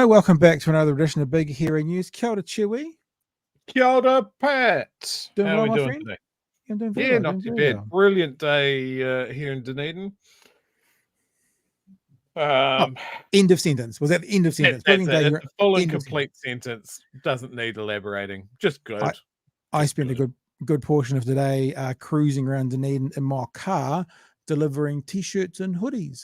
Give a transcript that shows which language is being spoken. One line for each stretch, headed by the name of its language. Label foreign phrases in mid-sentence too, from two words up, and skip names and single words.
English: Welcome back to another edition of Big Hero News.
Māori: Kia ora, Chewy. Kia ora, Pat.
English: Doing How well, are we my doing friend? today? I'm doing very well. Not too bad. Well. Brilliant day here in Dunedin. End of sentence. Was that the end of sentence? That's it. The full and complete sentence doesn't need elaborating. Just good. I spent a good portion of today cruising around Dunedin in my car, delivering T-shirts and hoodies.